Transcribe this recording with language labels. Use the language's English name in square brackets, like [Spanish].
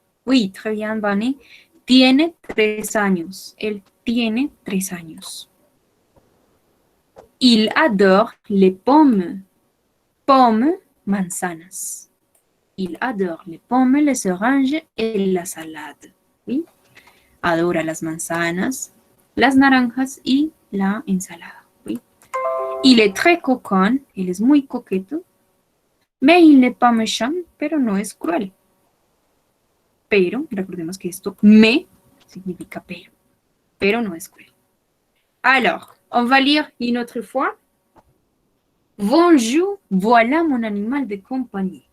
[French] Oui, très bien, Vane. [Spanish] Tiene 3 años. Él tiene 3 años. [French] Il adore les pommes. [Spanish] Pommes, manzanas. [French] Il adore les pommes, les oranges et la salade. Oui. [Spanish] Adora las manzanas, las naranjas y la ensalada. [French] Oui. Il est très coquin. [Spanish] Él es muy coqueto. [French] Mais il n'est pas méchant, [Spanish] pero no es cruel. Pero, recordemos que esto, mais, significa pero no es cruel. [French] Alors, on va lire une autre fois. Bonjour, voilà mon animal de compagnie.